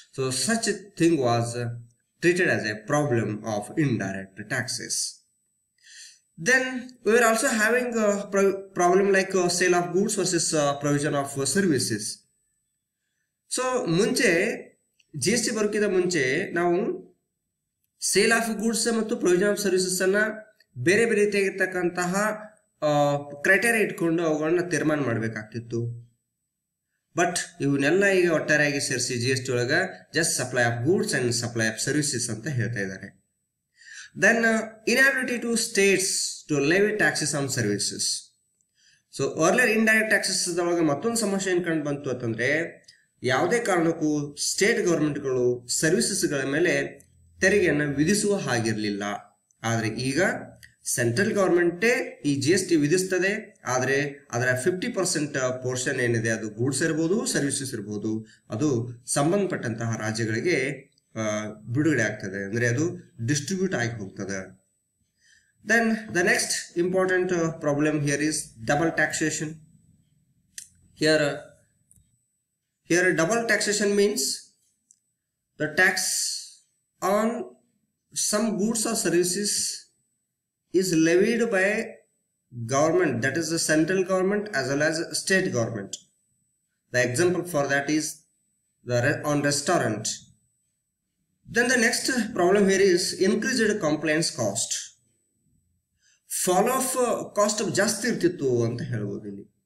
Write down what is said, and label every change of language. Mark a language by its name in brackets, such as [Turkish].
[English] So such a thing was treated as a problem of indirect taxes. Then we were also having a problem like sale of goods versus provision of services. [Kannada] So ಮುಂಚೆ GST ಬರೋಕ್ಕಿಂತ ಮುಂಚೆ ನಾವು sale of goods ಮತ್ತು provision of services ಅನ್ನ ಬೇರೆ ಬೇರೆ ರೀತಿಯಾಗಿರ್ತಕ್ಕಂತಹ criteria ಇಟ್ಕೊಂಡು ಅವುಗಳನ್ನ ತೀರ್ಮಾನ ಮಾಡಬೇಕಾಗ್ತಿತ್ತು. ಬಟ್ ಇವನ್ನೆಲ್ಲ ಈಗ ಒಟ್ಟಾರೆಯಾಗಿ ಸೇರಿಸಿ GST ಒಳಗ [English] just supply of goods and supply of services [Kannada] ಅಂತ ಹೇಳ್ತಾ ಇದ್ದಾರೆ. [English] Then inability to states to levy taxes on services. So earlier indirect taxes [Kannada] ಒಳಗೆ ಮತ್ತೊಂದು ಸಮಸ್ಯೆ ಏನ್ ಕಂಡು ಬಂತು ಅಂತಂದ್ರೆ ಯಾವುದೇ ಕಾರಣಕ್ಕೂ ಸ್ಟೇಟ್ ಗವರ್ಮೆಂಟ್ಗಳು ಸರ್ವಿಸಸ್ಗಳ ಮೇಲೆ ತೆರಿಗೆಯನ್ನು ವಿಧಿಸುವ ಹಾಗಿರಲಿಲ್ಲ. ಆದರೆ ಈಗ ಸೆಂಟ್ರಲ್ ಗವರ್ಮೆಂಟೇ ಈ GST ವಿಧಿಸ್ತದೆ. ಆದರೆ ಅದರ 50% ಪೋರ್ಷನ್ ಏನಿದೆ ಅದು ಗೂಡ್ಸ್ ಇರ್ಬೋದು, ಸರ್ವಿಸಸ್ ಇರ್ಬೋದು, ಅದು ಸಂಬಂಧಪಟ್ಟಂತಹ ರಾಜ್ಯಗಳಿಗೆ ಬಿಡುಗಡೆ ಆಗ್ತದೆ, ಅಂದ್ರೆ ಅದು ಡಿಸ್ಟ್ರಿಬ್ಯೂಟ್ ಆಗಿ ಹೋಗ್ತದೆ. [English] Then the next important problem here is double taxation. Here double taxation means the tax on some goods or services is levied by government, that is the central government as well as state government. The example for that is on restaurant. Then the next problem here is increased compliance cost. [Kannada] Follow up cost ಜಾಸ್ತಿ ಇರ್ತಿತ್ತು ಅಂತ ಹೇಳ್ಬೋದು ಇಲ್ಲಿ.